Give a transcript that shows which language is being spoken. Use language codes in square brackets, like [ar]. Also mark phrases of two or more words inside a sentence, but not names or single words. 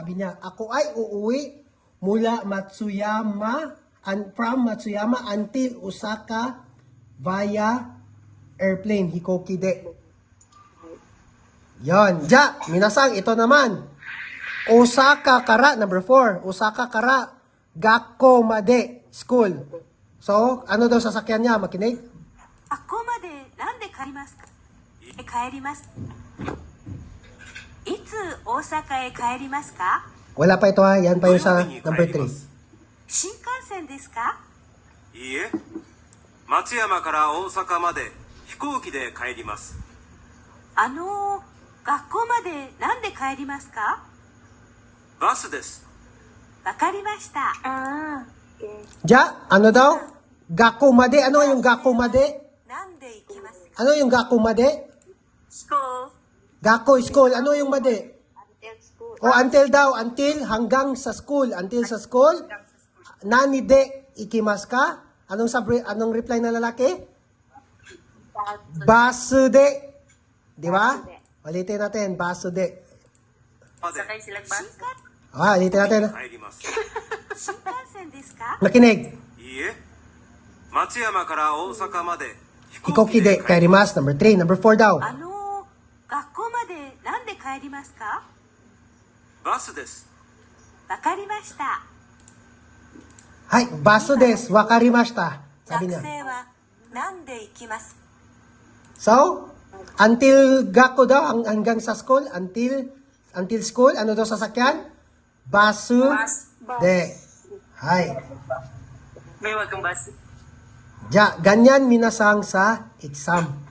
[tl] Sabi niya, ako ay uuwi mula Matsuyama [en] from Matsuyama until Osaka via airplane, [ja] 飛行機で. [tl] Yon. Ja, minasang, ito naman. [ja] 大阪から, [en] number 4. [ja] 大阪から、学校まで, school. [tl] So, ano daw sasakyan niya? Makinig. [ja] 学校までなんで帰りますか？帰ります。いつ大阪へ帰りますか？ [tl] Wala pa ito ha. Yan pa [ja] 土 [tl] yung sa [ja] 曜日に帰 [en] number 3. [ja] ります。新幹線ですか？いいえ、松山から大阪まで飛行機で帰ります。学校までなんで帰りますか？バスです。わかりました。 [tl] Ja, ano daw? [ja] 学校まで. [tl] Ano yung [ja] 学校まで? なんで行きますか？ [tl] Ano yung [ja] 学校まで? [en] School. [tl] Gakko school. Ano yung made? [en] Until school. [tl] O until daw. [en] Until [tl] hanggang sa school. [en] Until sa school. [ja] 何で行きますか? [tl] Anong reply ng lalaki? [ja] バスで. [tl] Di ba? Ulitin natin. [ja] バスで. まで [tl] Ulitin natin. [ja] 帰ります。新幹線ですか？ [tl] Nakinig. [ja] いいえ、松山から大阪まで飛行 Hikoki 機で de 帰ります。 [en] kairimasu. Number 3. Number 4 daw. [ja] 学校までなんで帰りますか？バスです。わかりました。はい、バスです、わかりました. [tl] Sabi [ja] 学 [tl] niya. [ja] 生は何で行きます [tl] So, until gako daw, hanggang sa school, [en] until school, [tl] ano daw sasakyan? [ja] バスで. Hay. [tl] May wag kang bus. Ja, ganyan minasang sa exam.